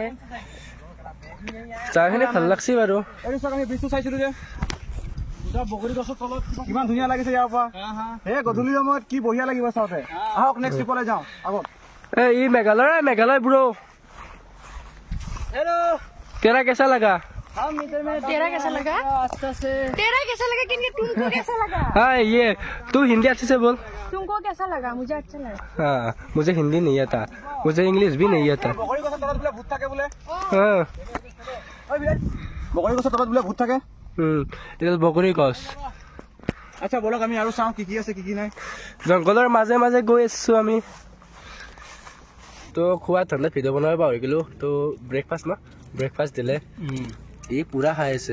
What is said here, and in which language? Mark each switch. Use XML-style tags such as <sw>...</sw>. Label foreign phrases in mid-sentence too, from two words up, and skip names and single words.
<as>জাগাখিনি ভাল লাগছে বাৰু এইটো চাওক আমি ব্ৰিজটো চাইছিলোঁ যে বগৰী গছৰ তলত কিমান ধুনীয়া লাগিছে ইয়াৰ পৰা এই গধূলি সময়ত কি বঢ়িয়া লাগিব চাওঁতে আহক নেক্সট ট্ৰিপলৈ যাওঁ আগত</as> <hi>ए मेघालय ब्रो तेरा कैसा लगा तेरा कैसा लगा तुमको कैसा लगा हाँ ये तू हिंदी अच्छे से बोल तुमको कैसा लगा मुझे अच्छा लगा हाँ मुझे हिंदी नहीं आता मुझे इंग्लिश भी नहीं आता</hi> <as>বগৰী গছৰ তলত বোলে ভূত থাকে বোলে</as> <hi>हाँ</hi> <as>বগৰী গছৰ তলত বোলে ভূত থাকে এটা বগৰী গছ আচ্ছা বলক আমি আৰু চাওঁ কি আছে কি নাই জংঘলৰ মাজে মাজে গৈ আছোঁ আমি তো খোৱা ঠাণ্ডাত ভিডিঅ' বনাব পাহৰি গ'লোঁ তো ব্ৰেকফাষ্ট দিলে ই পুৰা খাই আছে</as>